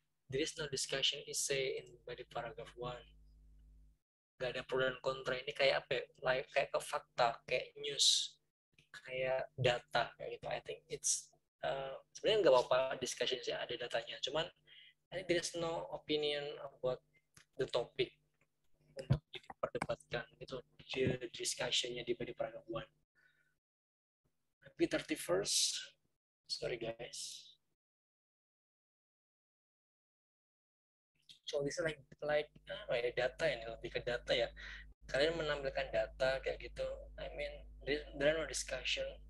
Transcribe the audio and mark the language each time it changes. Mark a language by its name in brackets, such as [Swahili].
[English] there is no discussion essay in body paragraph 1. [Indonesian] Gak ada pro dan kontra, ini kayak apa ya? Like, kayak ke fakta, kayak news, kayak data kayak gitu. [English] I think it's [Indonesian] sebenarnya nggak apa-apa discussion sih ada datanya, cuman [English] I think there is no opinion about the topic [Indonesian] untuk diperdebatkan itu di discussionnya di body paragraph 1. [English] Happy 31st. Sorry guys. So this is like data [Indonesian] ini lebih ke data ya. Kalian menampilkan data kayak gitu. [English] I mean there are no discussion.